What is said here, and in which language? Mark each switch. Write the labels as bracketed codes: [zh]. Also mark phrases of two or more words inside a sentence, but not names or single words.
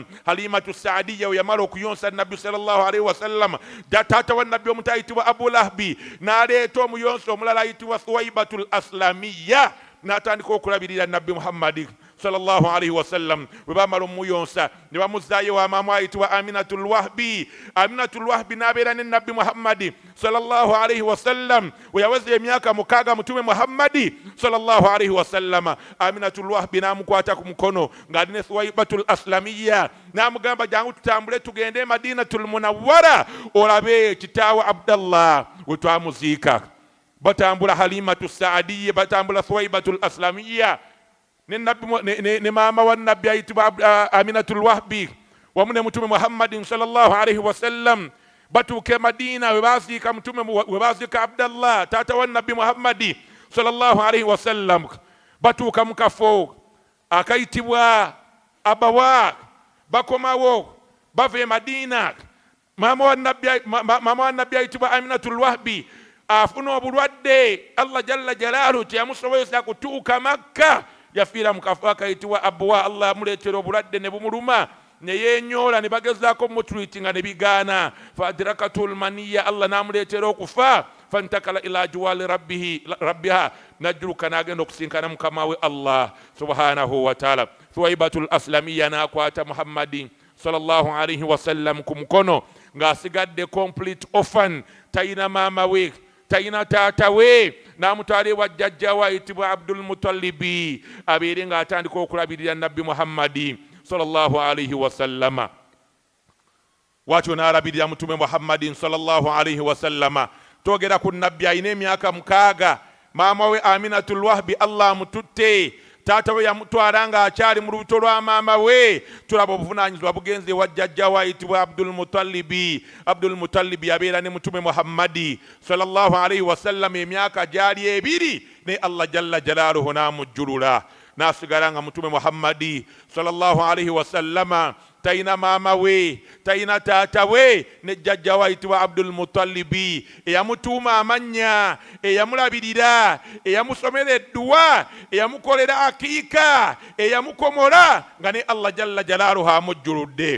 [lg] Halimatu Saadiya yamala okuyonsa Nabbi [ar] صلى الله عليه وسلم [lg] taata wa Nabbi omuto ayitibwa Abu Lahabi n'aleeta omuyonsa omulala ayitibwa Thuwaibatul Aslamiya n'atandika okulabirira Nabbi Muhammadi [ar] صلى الله عليه وسلم. [lg] Bwe baamala omuyonsa ne bamuzaayo wa maama ayitibwa Aminatul Wahbi. Aminatul Wahbi n'abeera ne Nabbi Muhammadi [ar] صلى الله عليه وسلم [lg] we yaweza emyaka 6 mutume Muhammadi [ar] صلى الله عليه وسلم. [lg] Aminatul Wahbi n'amukwata ku mukono ng'ali ne Thuwaibatul Aslamiya n'amugamba jangu tutambule tugende Madinatul Munawwara olabe kitaawe Abdallah we twamuziika. Batambula Halimatu Saadiya batambula Thuwaibatul Aslamiya ne maama wa Nabbi ayitibwa Aminatul Wahbi wamu ne mutume Muhammadin [ar] صلى الله عليه وسلم [lg] batuuke Madina we baziika mutume we baziika Abdallah taata wa Nabbi Muhammadi [ar] صلى الله عليه وسلم. [lg] Batuuka mu kafo akayitibwa Abawa bakomawo bava e Madina. Maama wa Nabbi ayitibwa Aminatul Wahbi afuna obulwadde [ar] الله جل جلاله [lg] teyamusobozesa kutuuka Makka yafiira mu kafo akayitibwa Abwa. Allah amuleetera obulwadde ne bumuluma ne yeenyoola ne bagezaako mutreatinga ne bigaana [ar] فأدركته المنية [lg] Allah n'amuleetera okufa [ar] فانتقل إلى جوار ربه [lg] najjuruka n'agenda okusinkana mukama we [ar] الله سبحانه وتعالى. [lg] Thuwaibatul Aslamiya n'akwata Muhammadin [ar] صلى الله عليه وسلم [lg] ku mukono ng'asigadde [en] complete orphan, [lg] tayina maama we tayina taata we, n'amutwala ewa jjajja we ayitibwa Abdul Muttalibi abeere ng'atandika okulabirira Nabbi Muhammadi [ar] صلى الله عليه وسلم. [lg] Watyo n'alabirira mutume Muhammadin [ar] صلى الله عليه وسلم. [lg] Twogera ku Nabbi ayina emyaka 6. Maama we Aminatul Wahbi Allah amututte, taata we yamutwala ng'akyali mu lubuto lwa maama we. Tulaba obuvunaanyizibwa bugenze ewa jjajja we ayitibwa Abdul Muttalibi. Abdul Muttalibi yabeera ne mutume Muhammadi [ar] صلى الله عليه وسلم [lg] emyaka gyali 2 ne [ar] الله جل جلاله [lg] n'amujjulula n'asigala nga mutume Muhammadi [ar] صلى الله عليه وسلم [lg] tayina maama we tayina taata we ne jjajja we ayitibwa Abdul Muttalibi eyamutuuma amannya eyamulabirira eyamusomera edduwa eyamukolera akiika eyamukomola nga ne [ar] الله جل جلاله [lg] amujjuludde.